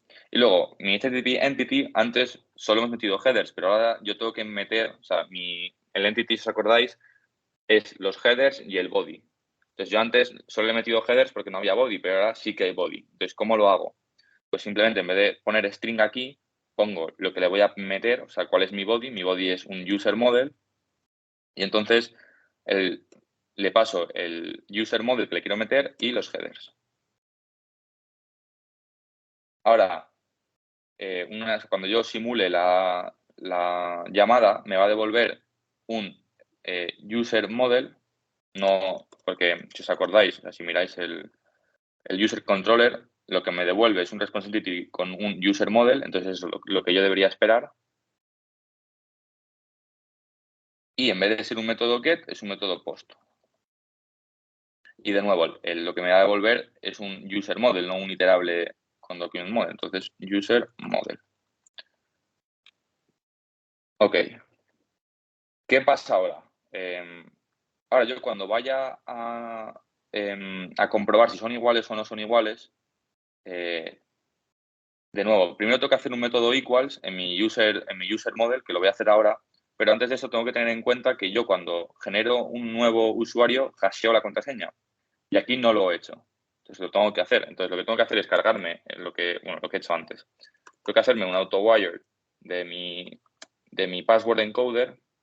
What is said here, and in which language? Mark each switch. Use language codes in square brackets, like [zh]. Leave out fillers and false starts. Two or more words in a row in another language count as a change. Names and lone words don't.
[es] Y luego, mi [en] HTTP entity, [es] antes solo hemos metido headers, pero ahora yo tengo que meter, o sea, el entity, si os acordáis, es los headers y el body. Entonces yo antes solo he metido headers porque no había body, pero ahora sí que hay body. Entonces, ¿cómo lo hago? Pues simplemente en vez de poner string aquí, pongo lo que le voy a meter, o sea, cuál es mi body. Mi body es un [en] user model. [es] Y entonces le paso el [en] user model [es] que le quiero meter y los headers. Ahora, cuando yo simule la llamada, me va a devolver un [en] user model, [es] no, porque si os acordáis, si miráis el [en] user controller, [es] lo que me devuelve es un responsive con un [en] user model, [es] entonces eso es lo que yo debería esperar. Y en vez de ser un método get, es un método post. Y de nuevo, lo que me va a devolver es un [en] user model, [es] no un iterable con [en] document model. [es] Entonces, [en] user model. [es] Ok. ¿Qué pasa ahora? Ahora yo cuando vaya a comprobar si son iguales o no son iguales, de nuevo, primero tengo que hacer un método equals en mi [en] user model, [es] que lo voy a hacer ahora, pero antes de eso tengo que tener en cuenta que yo cuando genero un nuevo usuario, hasheo la contraseña. Y aquí no lo he hecho. Entonces lo tengo que hacer. Entonces lo que tengo que hacer es cargarme lo que he hecho antes. Tengo que hacerme un auto-wire de mi [en] password encoder.